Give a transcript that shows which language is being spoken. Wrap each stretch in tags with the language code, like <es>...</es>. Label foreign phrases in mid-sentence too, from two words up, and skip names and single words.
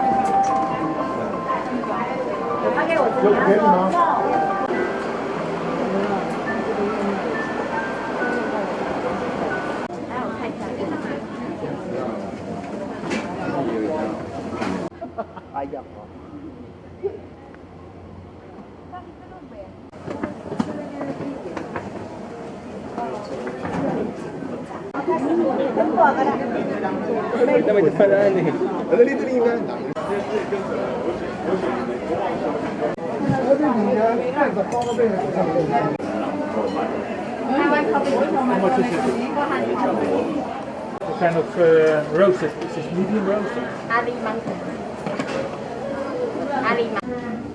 <zh>OK，我这边。来，我看一下。哎呀。</zh> <ms>Kita macam mana ni? Ada itu ni kan?</ms> <en>What kind of roasted? Is this medium roasted?</en> <ms>Ali mangkuk. Ali mangkuk.</ms>